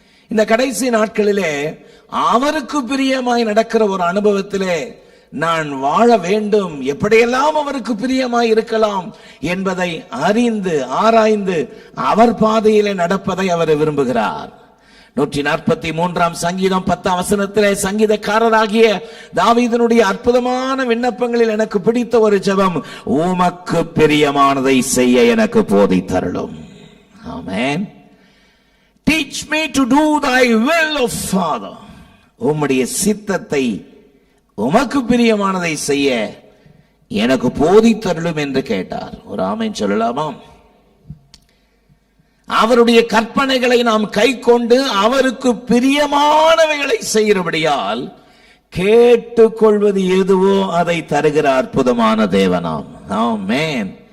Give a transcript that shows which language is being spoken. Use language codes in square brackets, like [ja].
[ta] இந்த கடைசி நாட்களிலே அவருக்கு பிரியமாய் நடக்கிற ஒரு அனுபவத்திலே நான் வாழ வேண்டும், எப்படியெல்லாம் அவருக்கு பிரியமாய் இருக்கலாம் என்பதை அறிந்து ஆராய்ந்து அவர் பாதையிலே நடப்பதை அவர் விரும்புகிறார். 143ஆம் சங்கீதம் 10ஆம் வசனத்திலே சங்கீதக்காரராகிய தாவீதினுடைய அற்புதமான விண்ணப்பங்களில் எனக்கு பிடித்த ஒரு ஜெபம், உமக்கு பிரியமானதை செய்ய எனக்கு போதித்தருளும். ஆமென். [en] Teach me to do thy will, O Father. [ta] உம்முடைய சித்தத்தை, உமக்கு பிரியமானதை செய்ய எனக்கு போதித்தருளும் என்று கேட்டார். ஒரு ஆமென் சொல்லலாமா? அவருடைய கற்பனைகளை நாம் கைக்கொண்டு அவருக்கு பிரியமானவைகளை செய்கிறபடியால் கேட்டுக்கொள்வது எதுவோ அதை தருகிற அற்புதமான தேவனாம். ஆமென்.